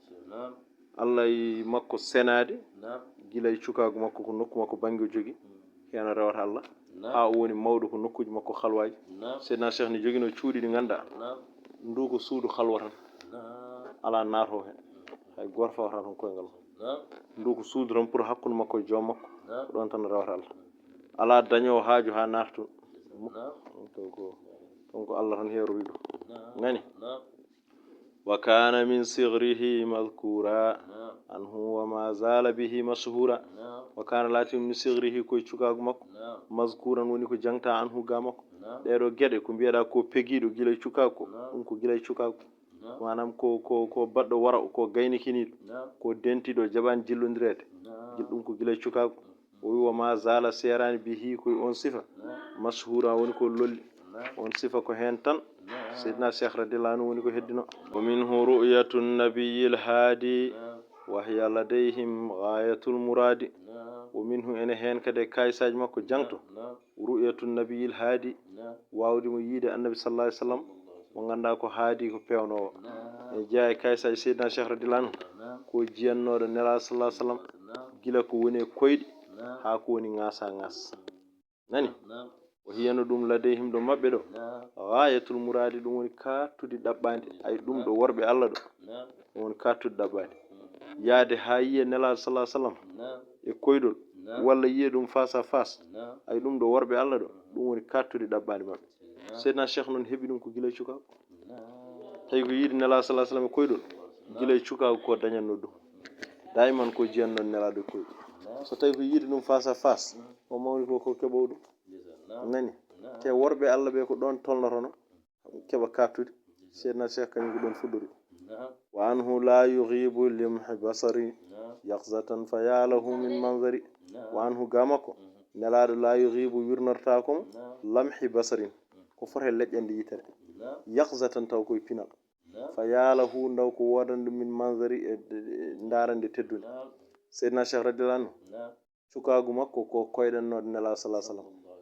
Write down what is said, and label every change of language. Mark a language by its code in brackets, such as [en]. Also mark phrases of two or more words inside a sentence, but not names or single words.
[ff] Allah yi makko senade gilay cukago makko ko nokku makko bangi o jogi hen rewata Allah ha o woni mawdo ko nokkuji makko khalwaji sayyidina Cheikh ni jogino cuudi di ganda ndu ko suudu khalwatan ala nato hen hay gorfa wata ton koyngal ndu ko suudu ron pour hakkun makko joom makko don tan rewata Allah ala daño haaju ha nartu donc Allah tan heeru wido ngani [ar] وكان من صغره مذكورا عنه وما زال به مشهورا وكان لاتم من صغره [ff] ko cukago makko mazkuran woni ko jangta anhu ga makko deedo gede ko bieda ko pegido gilay cukago dum ko gilay cukago manam ko baddo wara ko gaynikinido ko dentido jaban jillondirede dum ko gilay cukago wa [ar] ما زال [ff] serani bihi ko on sifa mashhura woni ko lolli on sifa ko hen tan sayyidina Cheikh radhiyallahu anhu woni ko heddino [ar] ومنه رؤية النبي الهادي وهي لديهم غاية المراد ومنه [ff] ene hen kade kaysaji makko jangto [ar] رؤية النبي الهادي [ff] wawdi mo yide annabi [ar] صلى الله عليه وسلم [ff] mo ganda ko haadi ko pewno e jaay kaysaji sayyidina Cheikh [ar] رضي الله عنه [ff] ko jiyannodo nela [ar] صلى الله عليه وسلم [ff] gila ko woni koydi ha ko woni ngasa nani o hiyano dum ladayhim do mabbe do [ar] غاية المراد [ff] dum woni kattude dabbande ay dum do worbe Allah do woni kattude dabbande yaade ha yiye nela [ar] صلى الله عليه وسلم [ff] e koydol walla yiye dum [fr] face à face [ff] ay dum do worbe Allah do dum woni kattude dabbande mabbe sayyidina Cheikh non hebi dum ko gilay cukago tay ko yidi nela [ar] صلى الله عليه وسلم [ff] koydol gilay cukago ko dañanno dum daiman ko jiyanno nela do koydol so tay ko yidi dum [fr] face à face [ff] o mawni ko kebo dum nani te worbe Allah be ko don tolnotono keba kattude sayyidina Cheikh kany ko don fudori [ar] وعنه لا يغيب لمح بصر يقظة فيا له من منظر وعنه [ff] gamako nelado [ar] لا يغيب [ff] yurnartakum [ar] لمح بصر [ff] ko forhe lejjande yitere yaqzatan taw koy pinal fayalahu ndaw ko wodande [ar] من منظر [ff] e ndarande teddunde sayyidina Cheikh [ar] رضي الله عنه [ff] cukagu makko ko koydanno nela [ar] صلى الله عليه وسلم